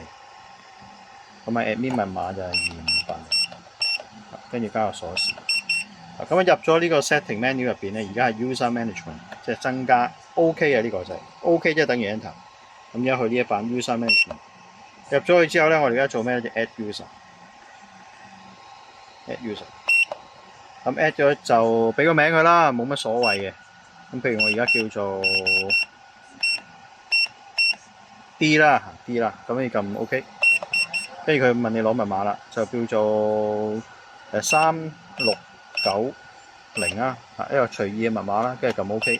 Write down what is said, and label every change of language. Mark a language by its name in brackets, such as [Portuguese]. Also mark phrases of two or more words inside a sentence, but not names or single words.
[Cantonese] 咁啊 admin 密碼就係2580，跟住加個鎖匙。咁入咗呢個 [English] setting menu [Cantonese] 入邊咧，而家係 [English] user management， [Cantonese] 即係增加 OK 嘅呢個就係 OK，即係等於 enter。咁而家去呢一版 [English] user management， [Cantonese] 入咗去之後咧，我哋而家做咩咧？ [English] 就 add user，add user。 [Cantonese] 咁 add 咗就俾個名佢啦，冇乜所謂嘅。咁譬如我而家叫做 D 啦，D 啦，咁你撳 OK， 跟住佢問你攞密碼啦，就叫做3690啊，一個隨意嘅密碼啦，跟住撳 OK。